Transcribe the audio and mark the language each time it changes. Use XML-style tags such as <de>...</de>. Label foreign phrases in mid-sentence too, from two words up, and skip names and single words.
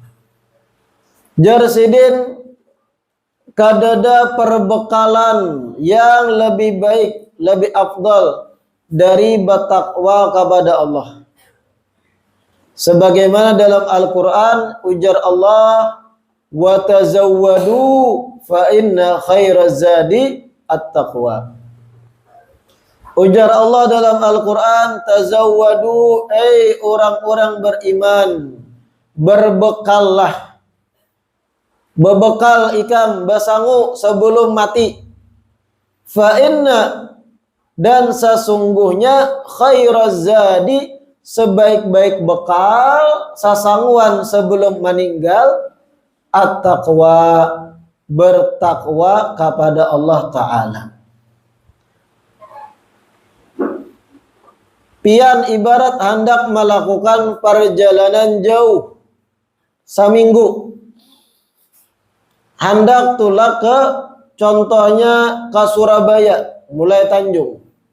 <bjn>Jarsidin, kadada perbekalan yang lebih baik, lebih afdal dari bertakwa kepada Allah.</bjn> <id>Sebagaimana dalam Al-Quran, ujar Allah,</id> <ar>وتزودوا فإن خير الزاد التقوى.</ar> <id>Ujar Allah dalam Al-Quran, tazawwadu, orang-orang beriman, berbekallah.</id> <bjn>Berbekal ikam, basangu sebelum mati.</bjn> <ar>فإن,</ar> <id>dan sesungguhnya</id> <ar>خير الزاد,</ar> <id>sebaik-baik bekal sasangguan sebelum meninggal at-taqwa, bertakwa kepada Allah Ta'ala.</id> <bjn>Pian ibarat hendak melakukan perjalanan jauh seminggu, hendak tulak ke contohnya ke Surabaya mulai Tanjung,</bjn>